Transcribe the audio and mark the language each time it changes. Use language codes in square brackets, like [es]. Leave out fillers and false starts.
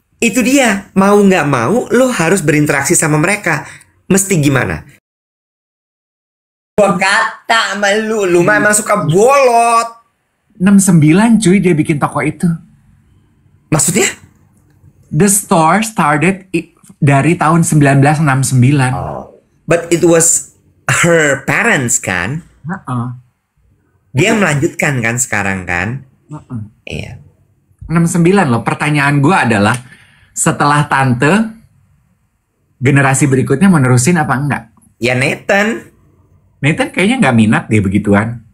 [id] itu dia. Mau nggak mau, lo harus berinteraksi sama mereka. Mesti gimana? Gua kata sama lu mah emang suka bolot. 69 cuy dia bikin toko itu. Maksudnya? [en] The store started [id] dari tahun 1969. Oh. [en] But it was her parents [id] kan? Heeh. Dia melanjutkan kan sekarang kan? Heeh. Iya. 69 loh. Pertanyaan gue adalah setelah tante generasi berikutnya mau nerusin apa enggak? Ya Nathan. Nathan kayaknya nggak minat deh begituan.